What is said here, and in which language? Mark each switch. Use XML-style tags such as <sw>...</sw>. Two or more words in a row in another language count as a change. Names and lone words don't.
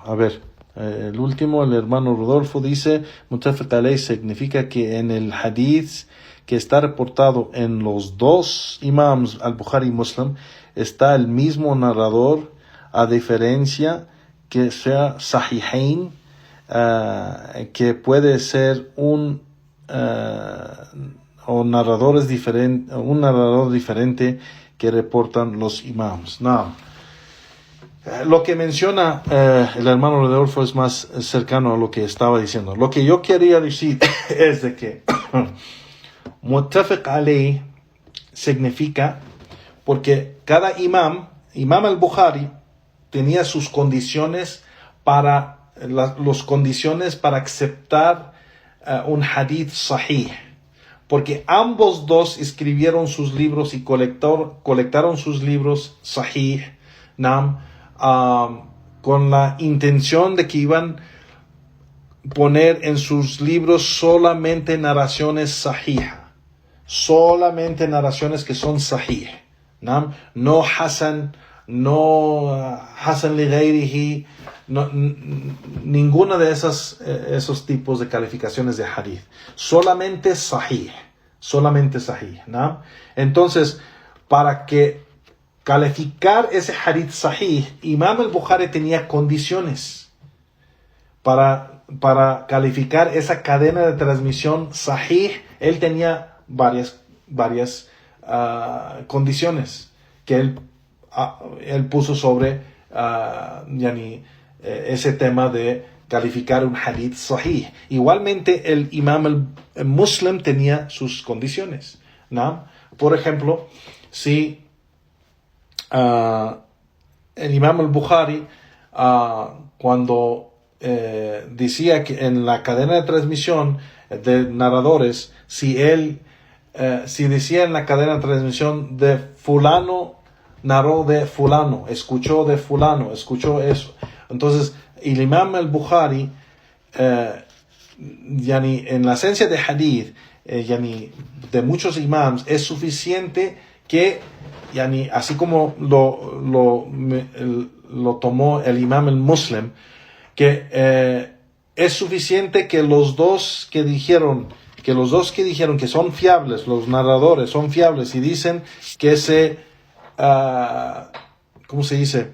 <es>A ver, el último, el hermano Rodolfo dice</es> <ar>متفق عليه</ar> <es>significa que en el hadith que está reportado en los dos imams, al-Bukhari y Muslim, está el mismo narrador, a diferencia que sea sahihain, que puede ser un narrador diferente que reportan los imams. No. Lo que menciona el hermano Rodolfo es más cercano a lo que estaba diciendo. Lo que yo quería decir es de que</es> <ar>متفق عليه</ar> <es>significa porque cada imam al-Bukhari tenía sus condiciones para aceptar un hadith sahih, porque ambos dos escribieron sus libros y colectaron sus libros sahih, con la intención de que iban a poner en sus libros solamente narraciones sahih, solamente narraciones que son sahih, no</es> <ar>حسن لغيره,</ar> <es>ninguna de esos tipos de calificaciones de hadith, solamente sahih, ¿no? Entonces, para que calificar ese hadith sahih, Imam al-Bukhari tenía condiciones para calificar esa cadena de transmisión sahih. Él tenía varias condiciones que él puso sobre ese tema de calificar un hadith sahih. Igualmente el imam Muslim tenía sus condiciones, ¿no? Por ejemplo, si el imam al-Bukhari cuando decía que en la cadena de transmisión de narradores, si decía en la cadena de transmisión de fulano narró de fulano, escuchó de fulano, escuchó eso. Entonces, el imam al-Bukhari, en la esencia de hadith, de muchos imams, es suficiente que, así como lo tomó el imam al-Muslim, que es suficiente que los dos que dijeron que son fiables, los narradores son fiables y dicen que ¿cómo se dice?</es>